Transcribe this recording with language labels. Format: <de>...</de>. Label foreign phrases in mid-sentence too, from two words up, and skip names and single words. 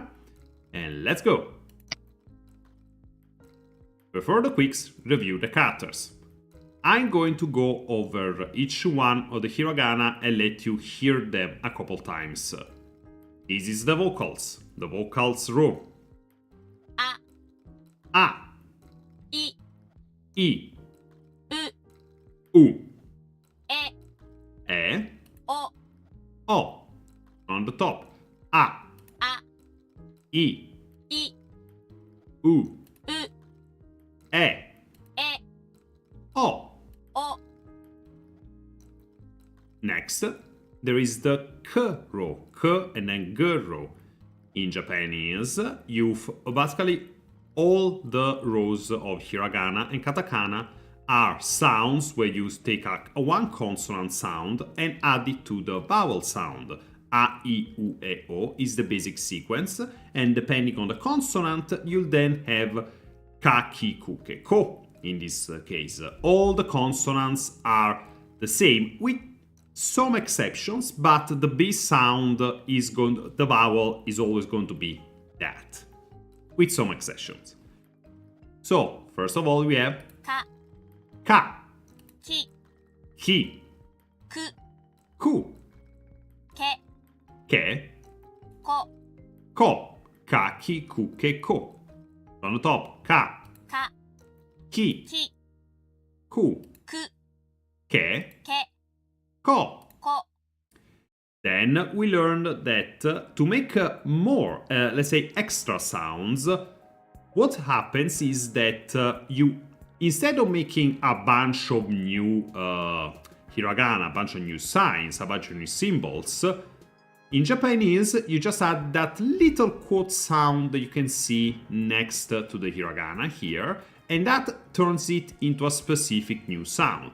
<en>And let's go! Before the quiz, review the characters. I'm going to go over each one of the hiragana and let you hear them a couple times. This is the vocals. The vocals row. A. I. U. E. O. On the top. A. I. U. E. O. Next, there is the K row. K and then G row. In Japanese, you've basically all the rows of hiragana and katakana are sounds where you take a one consonant sound and add it to the vowel sound. A, I, U, E, O is the basic sequence, and depending on the consonant, you'll then have ka, ki, ku, ke, ko. In this case, all the consonants are the same with some exceptions, but the B sound the vowel is always going to be that, with some exceptions. So, first of all, we have ka, ki, ku, ke, ko, ka, ki, ku, ke, ko. On the top, ka, ki, ku, ke, ko. Then we learned that to make more, let's say, extra sounds, what happens is that you, instead of making a bunch of new hiragana, a bunch of new signs, a bunch of new symbols, in Japanese, you just add that little quote sound that you can see next to the hiragana here, and that turns it into a specific new sound.</en>